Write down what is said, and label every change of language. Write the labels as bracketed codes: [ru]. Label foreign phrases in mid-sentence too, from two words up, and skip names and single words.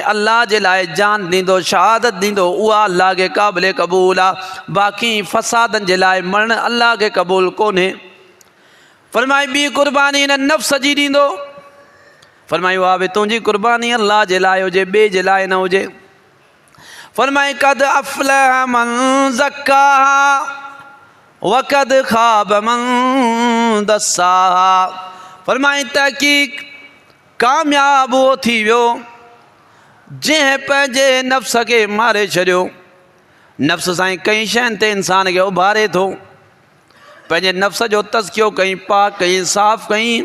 [sd] अल्लाह जे लाइ जान ॾींदो, शहादत ॾींदो, उहा अल्लाह खे क़ाबिल क़बूल आहे। बाक़ी फ़सादनि जे लाइ मरण अल्लाह खे क़बूल कोन्हे। फरमाई ॿी क़ुर्बानी हिन नफ़्स जी ॾींदो। फरमाई उहा बि तुंहिंजी क़ुर्बानी अल्लाह जे लाइ हुजे, ॿिए जे लाइ न हुजे। फरमाई [ar] قد أفلح من زكاها وقد خاب من دساها. [sd] फरमाई तहक़ीक़ कामयाब उहो थी वियो जंहिं पंहिंजे नफ़्स खे मारे छॾियो। नफ़्स सां कई शयुनि ते इंसान खे उभारे थो। पंहिंजे नफ़्स जो तज़कियो कई, पाक कई, साफ़ कई।